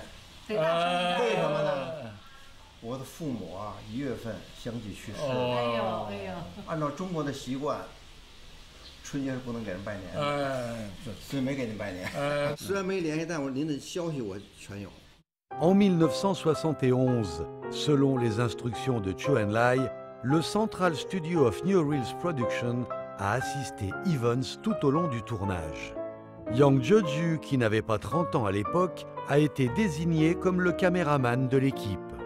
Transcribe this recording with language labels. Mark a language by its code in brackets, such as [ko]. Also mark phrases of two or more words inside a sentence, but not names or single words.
[zh] 为什么呢？我的父母啊，1月份相继去世。哎呦哎呦！按照中国的习惯，春节是不能给人拜年的，所以没给您拜年。虽然没联系，但您的消息我全有。 [fr] En 1971, selon les instructions de Chou En-lai, le Central Studio of New Reels Production a assisté Evans tout au long du tournage. Yang Jeju, qui n'avait pas 30 ans à l'époque, a été désigné comme le caméraman de l'équipe.